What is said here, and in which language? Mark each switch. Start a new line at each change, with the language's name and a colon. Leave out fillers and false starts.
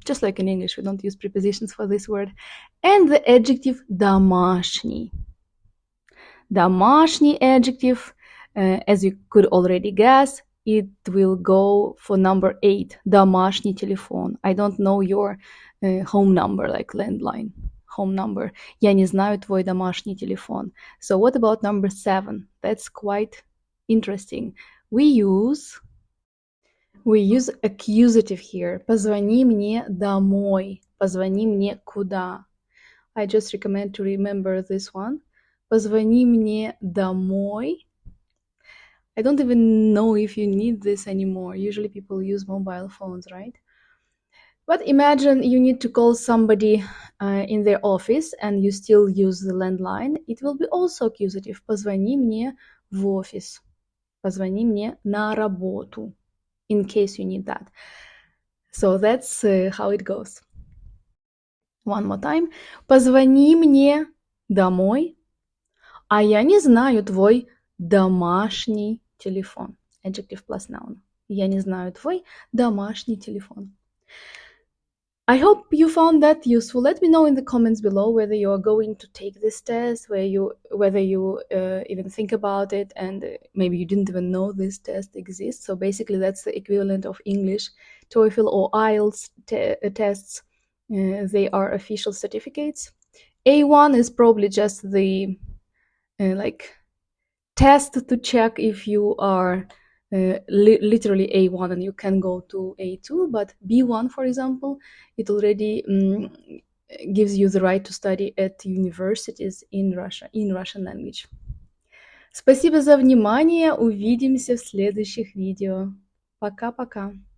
English: Just like in English, we don't use prepositions for this word. And the adjective домашний. Домашний adjective, as you could already guess, it will go for number 8.
Russian: Домашний телефон.
English: I don't know your home number, like landline. Home number.
Russian: Я не знаю твой домашний телефон.
English: So what about number 7? That's quite interesting. We use accusative here.
Russian: Позвони мне домой. Позвони мне куда.
English: I just recommend to remember this one.
Russian: Позвони мне домой.
English: I don't even know if you need this anymore. Usually people use mobile phones, right? But imagine you need to call somebody in their office and you still use the landline. It will be also accusative.
Russian: Позвони мне в офис. Позвони мне на работу.
English: In case you need that. So that's how it goes. One more time.
Russian: Позвони мне домой, а я не знаю твой домашний телефон.
English: Adjective plus noun.
Russian: Я не знаю твой домашний телефон.
English: I hope you found that useful. Let me know in the comments below whether you are going to take this test, whether you even think about it, and maybe you didn't even know this test exists. So basically that's the equivalent of English TORFL or IELTS tests. They are official certificates. A1 is probably just the like test to check if you are literally A1 and you can go to A2, but B1, for example, it already gives you the right to study at universities in Russia, in Russian language.
Russian: Спасибо за внимание, увидимся в следующих видео. Пока-пока.